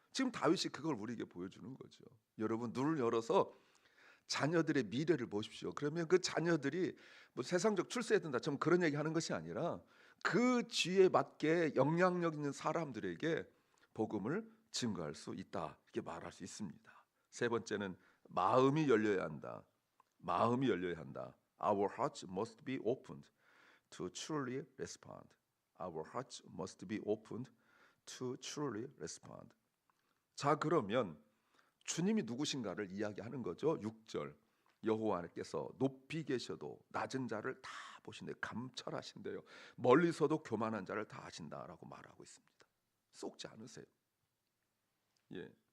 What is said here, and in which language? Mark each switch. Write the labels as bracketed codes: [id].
[ko] 지금 다윗이 그걸 우리에게 보여주는 거죠. 여러분 눈을 열어서 자녀들의 미래를 보십시오. 그러면 그 자녀들이 뭐 세상적 출세해야 된다. 좀 그런 얘기 하는 것이 아니라 그 쥐에 맞게 영향력 있는 사람들에게 복음을 증거할 수 있다. 이렇게 말할 수 있습니다. 세 번째는 마음이 열려야 한다. 마음이 열려야 한다. [en] Our hearts must be opened to truly respond. Our hearts must be opened to truly respond. [ko] 자 그러면 주님이 누구신가를 이야기하는 거죠. 6절 여호와께서 높이 계셔도 낮은 자를 다 보신대 감찰하신대요. 멀리서도 교만한 자를 다 아신다라고 말하고 있습니다. 쏙지 않으세요? 예.